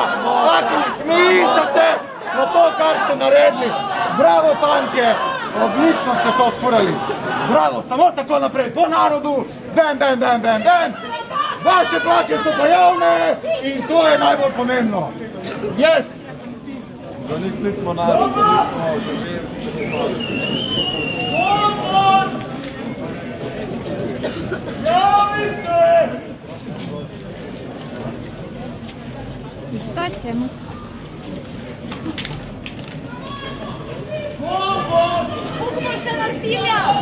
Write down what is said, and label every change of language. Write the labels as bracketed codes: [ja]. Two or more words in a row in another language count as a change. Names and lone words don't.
[sl] Fucking smisate na to, kar ste naredili. Bravo, fantje, odlično ste to skurali. Bravo, samo tako naprej, po narodu, bam, bam, bam, bam, bam. Vaše plače so pa javne in to je najbolj pomembno. Yes! Donesli smo narod, Javi se! [bs] I šta ćemo? Uzmo se nasilja!